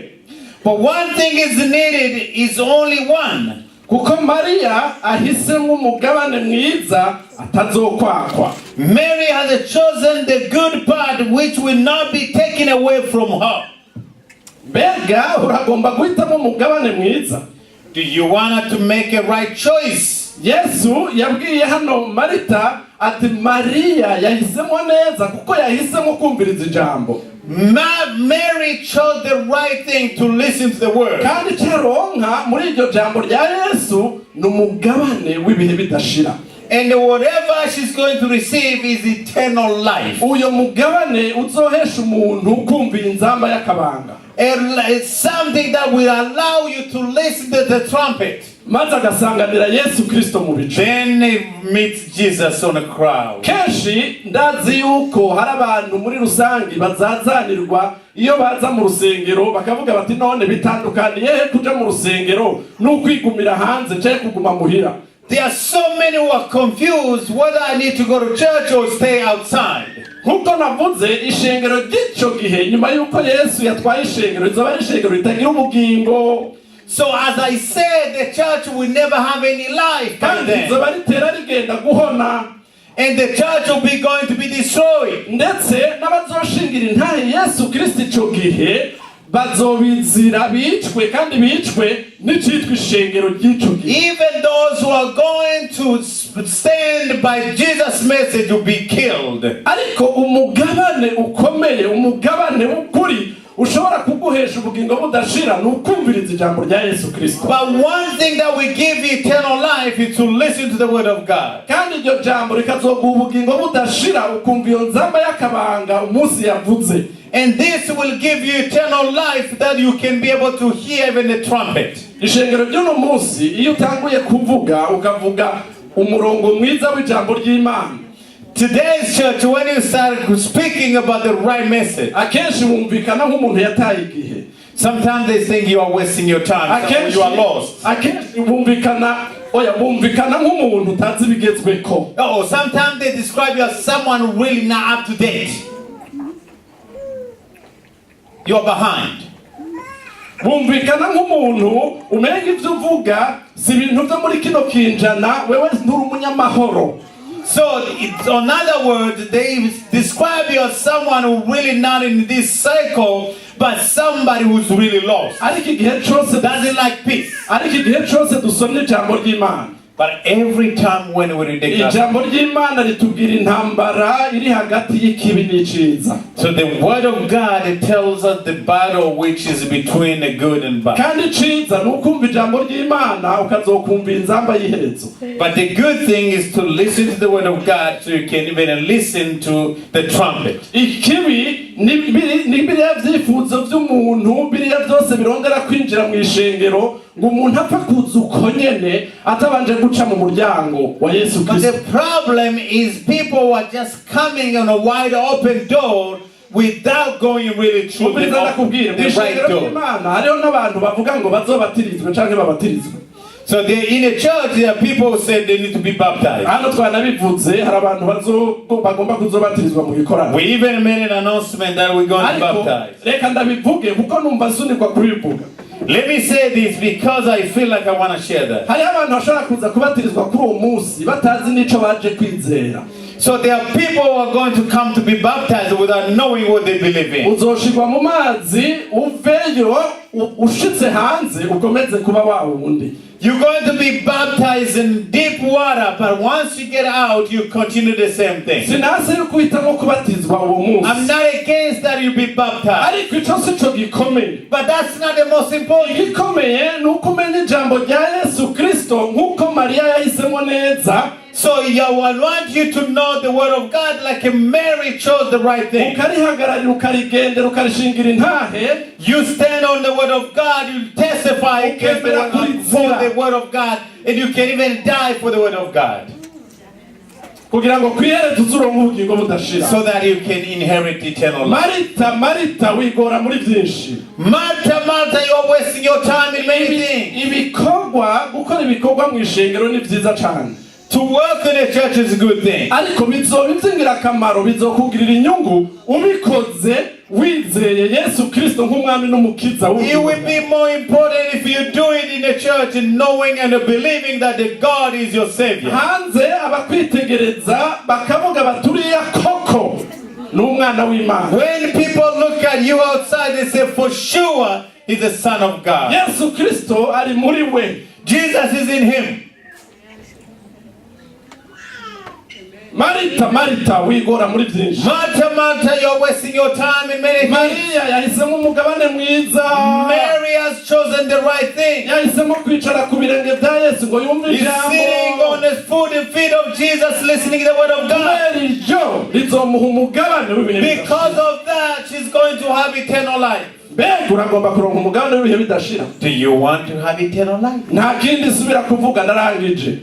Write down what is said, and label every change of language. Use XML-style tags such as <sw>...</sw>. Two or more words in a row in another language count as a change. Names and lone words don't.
<en>but one thing is needed is only one.</en> <rn>kuko mariya ahisemo umugabane mwiza atazokwakwa.</rn> <en>Mary has chosen the good part which will not be taken away from her.</en> <rn>mbega uragomba guhitamo umugabane mwiza?</rn> <en>Do you want to make a right choice?</en> <rn>yesu yabwiye hano marita ati, mariya yahisemo neza kuko yahisemo kumviriza ijambo.</rn> <en>Mary chose the right thing to listen to the word.</en> <rn>kandi cyaronka muri iryo jambo rya yesu ni umugabane w'ibihe bidashira.</rn> <en>And whatever she's going to receive is eternal life.</en> <rn>uyo mugabane uzohesha umuntu kumvira inzamba y'akabanga.</rn> <en>It's something that will allow you to listen to the trumpet.</en> <rn>maze agasanganira yesu kristo mu bicu.</rn> <en>Then they meet Jesus on a crowd.</en> <rn>kenshi ndazi yuko hari abantu muri rusangi bazazanirwa iyo baza mu rusengero bakavuga bati, none bitandukaniye he kuja mu rusengero n'ukwigumira hanze cyangwa kuguma muhira?</rn> <en>There are so many who are confused whether I need to go to church or stay outside.</en> <rn>nkuko navuze, ishengero ry'icyo gihe nyuma yuko yesu yatwaye ishengero rizoba ari ishengero ritagira ubugingo.</rn> <en>So as I said, the church will never have any life by</en> <rn>kandi</rn> <en>then.</en> <rn>rizoba ritera rigenda guhona.</rn> <en>And the church will be going to be destroyed.</en> <rn>ndetse n'abazoshingira intahe yesu kristo icyo gihe bazobizira bicwe, kandi bicwe n'icitwa ishengero ry'icyo gihe.</rn> <en>Even those who are going to stand by Jesus' message will be killed.</en> <rn>ariko umugabane ukomeye, umugabane w'ukuri ushobora kuguhesha ubugingo budashira ni ukumviriza ijambo rya yesu kristo.</rn> <en>But one thing that will give you eternal life is to listen to the word of God.</en> <rn>kandi iryo jambo rikazoguha ubugingo budashira ukumva iyo nzamba y'akabanga umunsi yavuze.</rn> <en>And this will give you eternal life that you can be able to hear even the trumpet.</en> <rn>ishengero ry'uno munsi iyo utanguye kuvuga ukavuga umurongo mwiza w'ijambo ry'Imana,</rn> <en>Today's church, when you start speaking about the right message,</en> <rn>akenshi wumvikana nk'umuntu yataye igihe.</rn> <en>sometimes they think you are wasting your time, or you are lost.</en> <rn>akenshi bumvikana nk'umuntu utazi ibigezweko.</rn> <en>Oh, sometimes they describe you as someone really not up to date. You are behind.</en> <rn>bumvikana nk'umuntu umenga ibyo uvuga si ibintu byo muri kino kinjana, wewe nturi umunyamahoro.</rn> <en>So, in other words, they describe you as someone who really not in this cycle but somebody who's really lost,</en> <rn>ariko igihe cyose</rn> <en>doesn't like peace.</en> <rn>ariko igihe cyose dusomye ijambo ry'Imana,</rn> <en>But every time when we read the gospel,</en> <rn>ijambo ry'Imana ritubwira intambara iri hagati y'ikibi n'iciza.</rn> <en>so the word of God, it tells us the battle which is between the good and bad.</en> <rn>kandi iciza ni ukumva ijambo ry'Imana ukazokumva inzamba y'iherezo.</rn> <en>But the good thing is to listen to the word of God so you can even listen to the trumpet.</en> <rn>Ikibi ni biriya byifuzo by'umuntu, biriya byose birongera kwinjira mu ishengero ngo umuntu apfa kuza uko nyene atabanje guca mu muryango wa Yesu</rn> <en>But Kristo. the problem is people are just coming on a wide open door without going really through</en> <rn>Mubiriza ndakubwira, mu</rn> <en>the right</en> <rn>ishengero</rn> <en>door.</en> <rn>ry'Imana hariho n'abantu bavuga ngo bazobatirizwe canke babatirizwe.</rn> <en>So in a church, there are people who say they need to be baptized.</en> <rn>Hano twanabivuze hari abantu bagomba kuzobatirizwa mu gikorano.</rn> <en>We even made an announcement that we're going to</en> <rn>Ariko</rn> <en>baptize.</en> <rn>reka ndabivuge kuko numva nsunikwa kubivuga.</rn> <en>Let me say this because I feel like I want to share that.</en> <rn>Hari abantu bashobora kuza kubatirizwa kuri uwo munsi batazi n'ico baje kwizera.</rn> <en>So there are people who are going to come to be baptized without knowing what they believe in.</en> <rn>Uzoshirwa mu mazi uveyo ushitse hanze ukomeze kuba wa wundi.</rn> <en>You're going to be baptized in deep water, but once you get out, you continue the same thing.</en> <rn>Sinase yuko uhitamo kubatizwa uwo munsi.</rn> <en>I'm not against that you be baptized,</en> <rn>Ariko ico sico gikomeye.</rn> <en>but that's not the most important.</en> <rn>Igikomeye ni uko umenya ijambo rya Yesu Kristo nk'uko Mariya yahisemo neza.</rn> <en>So I want you to know the word of God like Mary chose the right thing.</en> <rn>Ukarihagararira ukarigendera ukarishingira intahe.</rn> <en>You stand on the word of God, you testify against the word, for the word of God, and you can even die for the word of God,</en> <rn>kugira ngo kwihere tuzuronke ubugingo budashira.</rn> <en>so that you can inherit eternal life.</en> <rn>Marita wigora muri byinshi.</rn> <en>Martha, you're wasting your time in many things.</en> <rn>Gukora ibikorwa mu ishengero ni byiza cyane.</rn> <en>To work in a church is a good thing.</en> <rn>Ariko bizoba iby'ingirakamaro, bizokugirira inyungu ubikoze wizeye Yesu Kristo nk'umwami n'umukiza</rn> <en>It will be more important if you do it in a church and knowing and believing that the God is your Savior.</en> <rn>hanze abakwitegereza bakavuga baturiya koko n'umwana w'Imana.</rn> <en>When people look at you outside, they say, for sure, he's the Son of God.</en> <rn>Yesu Kristo ari muri we.</rn> <en>Jesus is in him.</en> <rn>Marita wigora muri byinshi.</rn> <en>Martha, you're wasting your time in many things.</en> <rn>Mariya yahisemo umugabane mwiza.</rn> <en>Mary has chosen the right thing.</en> <rn>Yahisemo kwicara ku birenge bya Yesu ngo yumve</rn> <en>He's</en> <rn>ijambo.</rn> <en>sitting on the foot and feet of Jesus, listening to the word of God.</en> <rn>Kubera iryo rizomuha umugabane w'ibihe bidashira.</rn> <en>Because of that, she's going to have eternal life.</en> <rn>Mbega uragomba kuronka umugabane w'ibihe bidashira.</rn> <en>Do you want to have eternal life?</en> <rn>Nta kindi subira kuvuga narangije.</rn>